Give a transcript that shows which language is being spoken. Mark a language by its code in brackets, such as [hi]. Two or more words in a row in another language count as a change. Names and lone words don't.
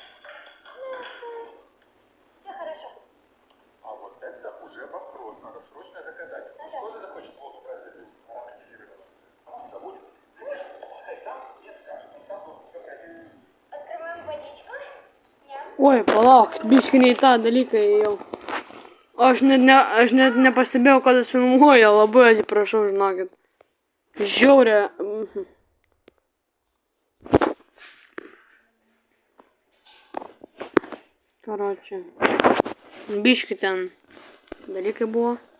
[ru] Все хорошо. А вот это уже вопрос, надо срочно заказать. Ну, что же захочет воду проверить? Ароматизированную. А может забудет? Хотя, пускай сам не скажет, он сам должен все проверить. Открываем водичку. Ням. [lt] Ой, палак, biški ne į tą dalyką ėjau. Aš net nepastebėjau, kad jis filmuoja, labai atsiprašau, žinokit. Žiaurė. Короче, biški ten dalykai buvo.